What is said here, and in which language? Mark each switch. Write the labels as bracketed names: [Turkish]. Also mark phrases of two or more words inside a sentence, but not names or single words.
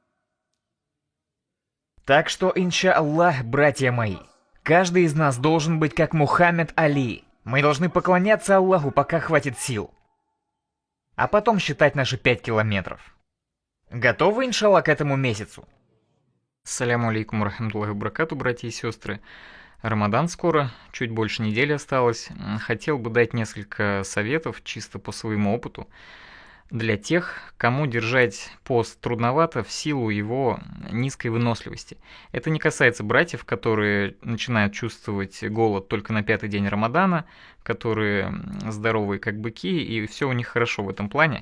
[Russian] Так что, иншаллах, братья мои, каждый из нас должен быть как Мухаммед Али. Мы должны поклоняться Аллаху, пока хватит сил. А потом считать наши 5 километров. Готовы, иншаллах, к этому месяцу? [Arabic] السلام عليكم رحمة الله وبركاته, [Russian] братья и сестры. Рамадан скоро, чуть больше недели осталось. Хотел бы дать несколько советов, чисто по своему опыту, для тех, кому держать пост трудновато в силу его низкой выносливости. Это не касается братьев, которые начинают чувствовать голод только на 5-й день Рамадана, которые здоровые как быки, и все у них хорошо в этом плане.